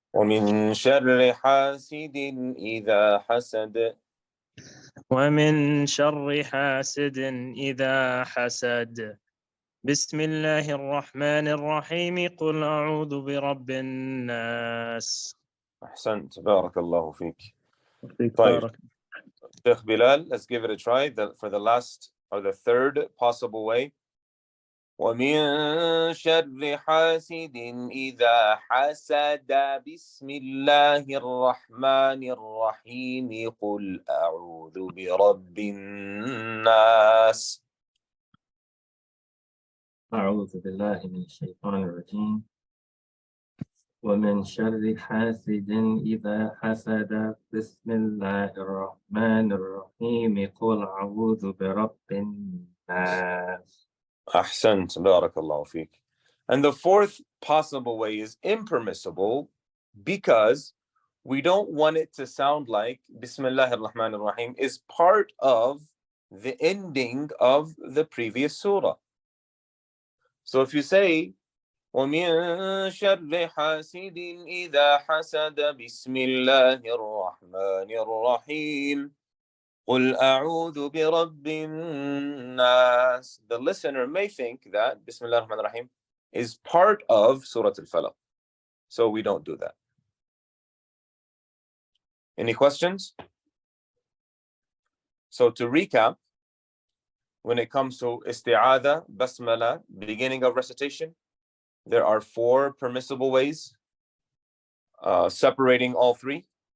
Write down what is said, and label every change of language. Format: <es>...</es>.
<ar>ومن شر حاسد إذا حسد. ومن شر حاسد إذا حسد. بسم الله الرحمن الرحيم قل أعوذ برب الناس. أحسنت. بارك الله فيك. طيب.</ar> <en>Sheikh Bilal, let's give it a try for the last or the third possible way.</en> <ar>ومن شر حاسد إذا حسد. بسم الله الرحمن الرحيم قل أعوذ برب الناس. أعوذ بالله من الشيطان الرجيم. ومن شر حاسد إذا حسد بسم الله الرحمن الرحيم قل أعوذ برب الناس. Ahsant, barakallahu feek.</ar> <en>And the fourth possible way is impermissible because we don't want it to sound like Bismillah ar-Rahman ar-Rahim is part of the ending of the previous surah. So if you say,</en> <ar>وَمِن شَرِّ حَاسِدٍ إِذَا حَسَدَ بِسْمِ اللَّهِ الرَّحْمَنِ الرَّحِيمِ قُلْ أَعُوذُ بِرَبِّ النَّاسِ.</ar> <en>The listener may think that Bismillah ar-Rahman ar-Rahim is part of Surah Al-Falaq. So we don't do that. Any questions? So to recap, when it comes to isti'adha, basmala, beginning of recitation, there are four permissible ways, separating all three.</en>